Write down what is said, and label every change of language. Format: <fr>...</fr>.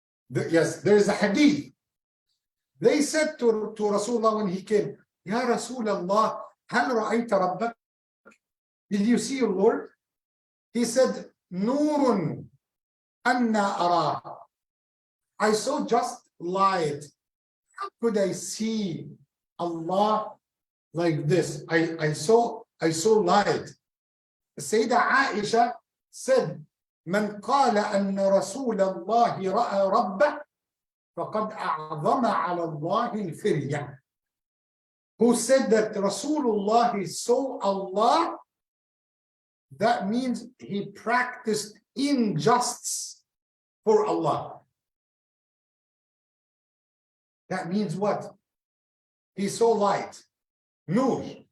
<en>Yes, there is a hadith. They said to Rasulullah when he came,</en> <ar>Ya Rasulullah, hal ra'ayta rabbak?</ar> <en>Did you see your Lord? He said,</en> <ar>Nurun anna arah.</ar> <en>I saw just light. How could I see Allah like this? I saw light. Sayyidah Aisha said,</en> <ar>من قال أن رسول الله رأى ربه فقد أعظم على الله الفرية.</ar> <en>Who said that Rasulullah saw Allah, that means he practiced injustice for Allah. That means what? He saw light, nur.</en>